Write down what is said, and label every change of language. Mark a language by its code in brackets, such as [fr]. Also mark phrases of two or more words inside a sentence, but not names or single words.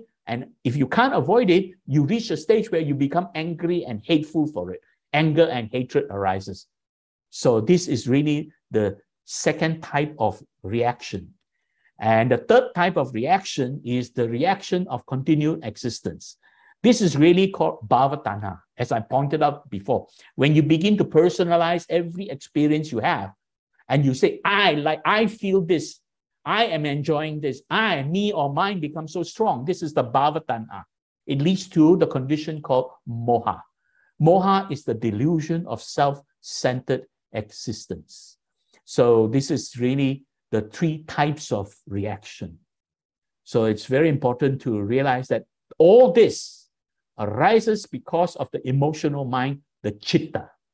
[en] And if you can't avoid it, you reach a stage where you become angry and hateful for it. Anger and hatred arises. So this is really the second type of reaction. And the third type of reaction is the reaction of continued existence. This is really called [pi] bhava tanha, [en] as I pointed out before. When you begin to personalize every experience you have, and you say, I feel this, I am enjoying this, me or mine becomes so strong. This is the [pi] bhava tanha. [en] It leads to the condition called moha. Moha is the delusion of self-centered existence. So this is really the three types of reaction. So it's very important to realize that all this arises because of the emotional mind, the chitta.